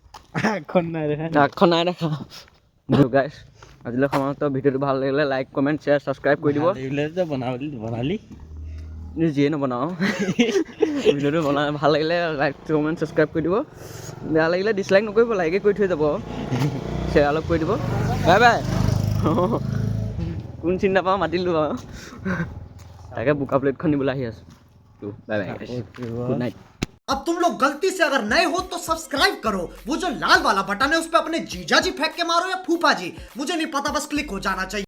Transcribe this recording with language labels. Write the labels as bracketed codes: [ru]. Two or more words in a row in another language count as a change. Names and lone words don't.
[as] নাই দেখা গাইছ আজিলৈ সমাপ্ত ভিডিঅ'টো ভাল লাগিলে লাইক কমেণ্ট শ্বেয়াৰ ছাবস্ক্ৰাইব কৰি দিব বনালি যিয়ে নবনাওঁ ভিডিঅ'টো ভাল লাগিলে লাইক কমেণ্ট ছাবস্ক্ৰাইব কৰি দিব বেয়া লাগিলে ডিছলাইক নকৰিব লাইকে কৰি থৈ যাব শ্বেয়াৰ অলপ কৰি দিব [en] bye bye [as] কোন চিন্তা পাওঁ মাতিলোঁ আৰু তাকে বোকা প্লেটখন নিবলৈ আহি আছোঁ [en] bye bye good night [hi] अब तुम लोग गलती से अगर नए हो तो सब्सक्राइब करो वो जो लाल वाला बटन है उस पर अपने जीजा जी फेंक के मारो या फूफा जी मुझे नहीं पता बस क्लिक हो जाना चाहिए